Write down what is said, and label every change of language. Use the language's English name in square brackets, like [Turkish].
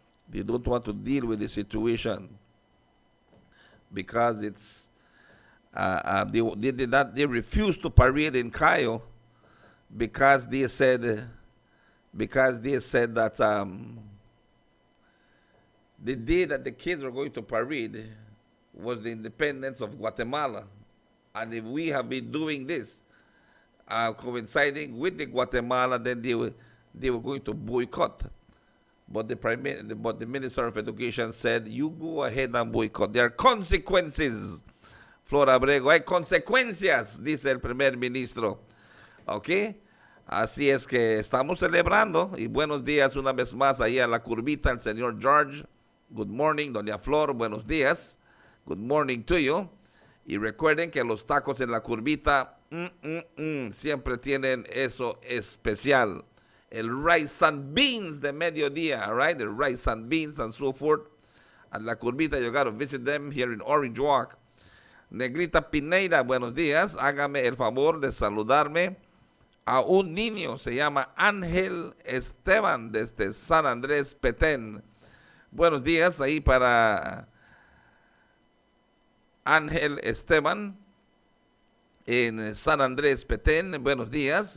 [English] They don't want to deal with the situation because it's they refused to parade in Cayo because they said that the day that the kids were going to parade was the independence of Guatemala. And if we have been doing this, coinciding with the Guatemala, then they were going to boycott. But the Minister of Education said, you go ahead and boycott. There are consequences. [Spanish] Flora Abrego, hay consecuencias, dice el primer ministro. ¿Ok? Así es que estamos celebrando. Y buenos días una vez más ahí a la curvita, el señor George. [English] Good morning, doña Flor, [Spanish] buenos días. [English] Good morning to you. [Spanish] Y recuerden que los tacos en la curvita siempre tienen eso especial. El rice and beans de mediodía, [English] all right? The rice and beans and so forth. At la curvita, you got to visit them here in Orange Walk. [Spanish] Negrita Pineira, buenos días. Hágame el favor de saludarme a un niño. Se llama Ángel Esteban desde San Andrés Petén. Buenos días ahí para Ángel Esteban en San Andrés Petén. Buenos días.